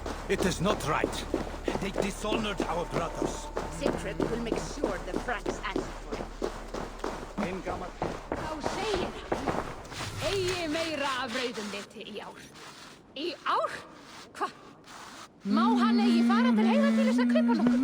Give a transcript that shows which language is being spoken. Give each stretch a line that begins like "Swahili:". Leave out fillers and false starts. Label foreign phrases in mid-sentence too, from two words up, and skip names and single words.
English: It is not right. They dishonored our brothers. Sigfrid will make sure the Franks answer for it.
Icelandic: Þá segir hann, eigi meira af rauðumliti í ár. Í ár? Hva? Má hann eigi fara til heiða til þess að klippa nokkuð?